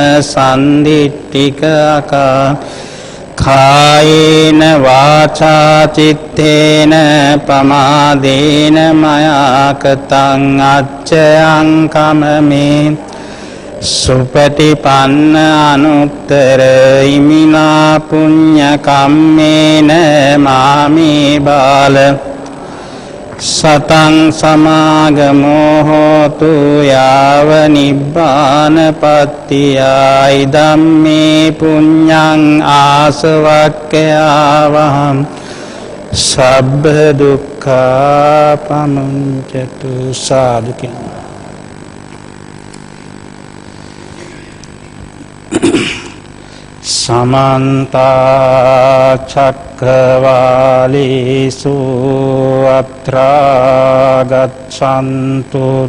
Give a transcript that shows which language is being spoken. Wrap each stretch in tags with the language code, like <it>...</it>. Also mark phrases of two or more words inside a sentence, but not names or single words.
<pi>සම්දිට්ඨිකා කායේන වාචා චිත්තේන පමාදේන මයාකතං අච්චයං කමමේ සුපටිපන්න අනුත්තර ඉමිනා පුඤ්ඤ කම්මේන මාමේ බාල සතං සමාගමෝ හෝතු යාව නිබ්බානපත්තියයි ධම්මේ පුඤ්ඤං ආසවක්ඛයාවහං සබ්බ දුක්ඛා පමුඤ්චතු සාදුකින් සමන්ත චක්කවාලේසු අත්‍රා ගච්ඡන්තු</pi>